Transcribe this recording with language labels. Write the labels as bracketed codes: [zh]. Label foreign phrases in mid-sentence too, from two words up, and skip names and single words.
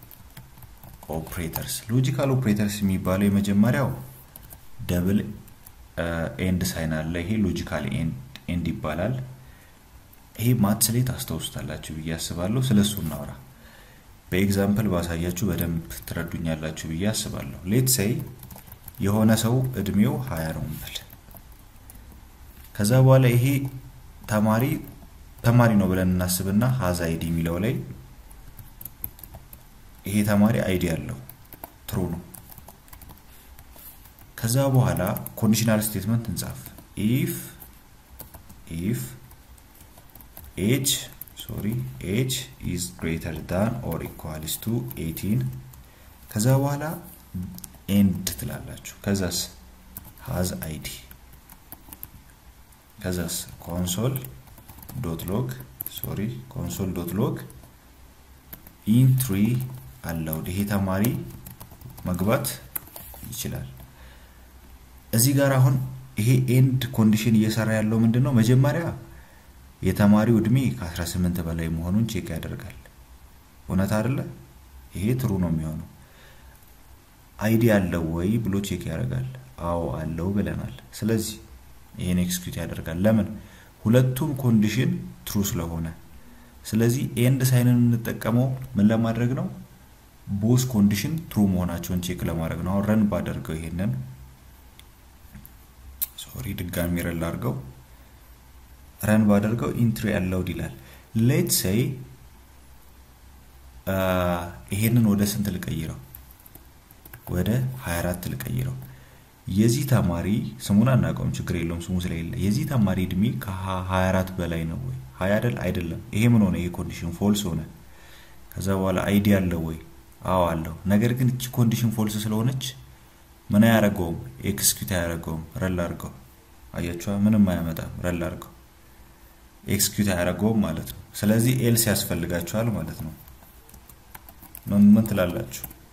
[am] ኦፕሬተርስ የሚባለው የመጀመሪያው [en] double and sign [am] አለ ይሄ [en] logical and [am] ይባላል ይሄ ማትስ ላይ ታስተውስታላችሁ ብያስባለሁ ስለሱ እናወራ በኤግዛምፕል ባሳያችሁ በደንብ ትረዱኛላችሁ ብያስባለሁ [en] let's say [am] የሆነ ሰው እድሜው 20 ነው እንበል ከዛ በኋላ ይሄ ተማሪ ነው ብለን እናስብና [en] has id [am] የሚለው ላይ ይሄ ተማሪ id ያለው true ነው ከዛ በኋላ [en] conditional statement [am] እንጻፍ [en] if age is greater than or equals to 18 [am] ከዛ በኋላ end ትላላችሁ ከዛስ [en] has id [am] ከዛስ [en] console.log entry allowed [am] ይሄ ተማሪ መግባት ይችላል እዚህ ጋር አሁን ይሄ end ኮንዲሽን እየሰራ ያለው ምንድነው መጀመሪያ የተማሪው እድሜ ከ18 በላይ መሆኑን ቼክ ያደርጋል እውነት አይደለ ይሄ true ነው የሚሆነው አይዲ አለው ወይ ብሎ ቼክ ያደርጋል አዎ አለው ብለናል ስለዚህ ይሄን ኤክስኪዩት ያደርጋል ለምን ሁለቱም ኮንዲሽን true ስለሆነ ስለዚህ ኤንድ ሳይንን እንጠቀመው ምን ለማድረግ ነው [en] both condition [am] true መሆናቸውን ቼክ ለማድረግ ነው አሁን ረን ባደርገው ይሄንን ድጋሚ ረን አድርገው run ባደርገው [en] entry allowed [am] ይላል [en] let's say [am] ይሄንን ወደ ስንት ልቀይረው ወደ 24 ልቀይረው የዚህ ተማሪ ስሙን አናውቀውም ችግር የለውም ስሙ ስለሌለ የዚህ ተማሪ እድሜ ከ24 በላይ ነው ወይ 20 አይደለም ይሄ ምን ሆነ ይሄ [en] condition false [am] ሆነ ከዛ በኋላ አይዲ አለው ወይ አዎ አለው ነገር ግን እቺ [en] condition false [am] ስለሆነች ምን ያደርገው ኤክስኪዩት ያደርገው ረን አድርገው አያችሁ ምንም አያመጣም ረን አድርገው ኤክስኪዩት ያደርገው ማለት ነው ስለዚህ ኤልስ ያስፈልጋቸዋል ማለት ነው ምን ትላላችሁ